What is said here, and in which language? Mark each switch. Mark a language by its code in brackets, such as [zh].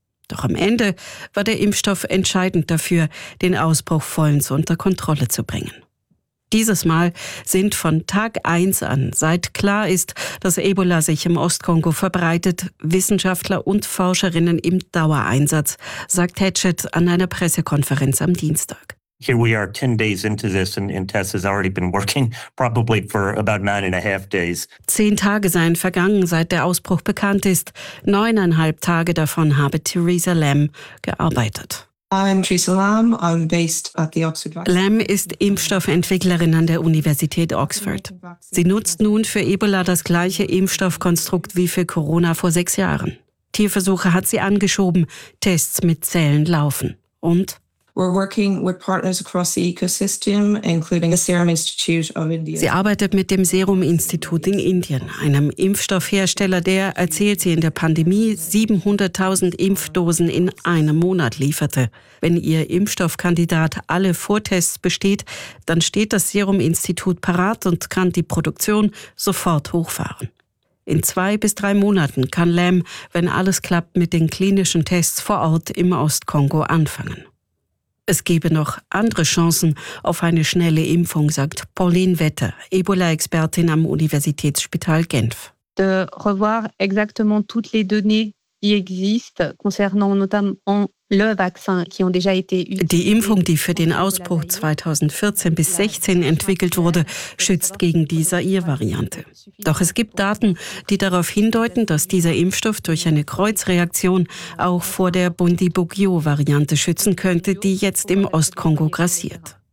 [de] Doch am Ende war der Impfstoff entscheidend dafür, den Ausbruch vollends unter Kontrolle zu bringen. Dieses Mal sind von Tag 1 an, seit klar ist, dass Ebola sich im Ostkongo verbreitet, Wissenschaftler und Forscherinnen im Dauereinsatz, sagt Hatchett an einer Pressekonferenz am Dienstag. [en] Here we are 10 days into this and Tess has already been working probably for about 9.5 days. [de] 10 Tage seien vergangen, seit der Ausbruch bekannt ist. 9.5 Tage davon habe Theresa Lamb gearbeitet. [en] I'm Theresa Lamb. I'm based at the Oxford Vaccine. [de] Lamb ist Impfstoffentwicklerin an der Universität Oxford. Sie nutzt nun für Ebola das gleiche Impfstoffkonstrukt wie für Corona vor 6 Jahren. Tierversuche hat sie angeschoben, Tests mit Zellen laufen. Und? [en] We're working with partners across the ecosystem, including the Serum Institute of India. [de] Sie arbeitet mit dem Serum Institut in Indien, einem Impfstoffhersteller, der, erzählt sie, in der Pandemie 700.000 Impfdosen in einem Monat lieferte. Wenn ihr Impfstoffkandidat alle Vortests besteht, dann steht das Serum Institut parat und kann die Produktion sofort hochfahren. In 2 bis 3 Monaten kann Lamb, wenn alles klappt, mit den klinischen Tests vor Ort im Ostkongo anfangen. Es gebe noch andere Chancen auf eine schnelle Impfung, sagt Pauline Wetter, Ebola-Expertin am Universitätsspital Genf. [fr] De revoir exactement toutes les données qui existent concernant notamment le vaccin qui ont déjà été utilisé. [de] Die Impfung, die für den Ausbruch 2014 bis 2016 entwickelt wurde, schützt gegen die Zaire-Variante. Doch es gibt Daten, die darauf hindeuten, dass dieser Impfstoff durch eine Kreuzreaktion auch vor der Bundibugyo-Variante schützen könnte, die jetzt im Ostkongo grassiert.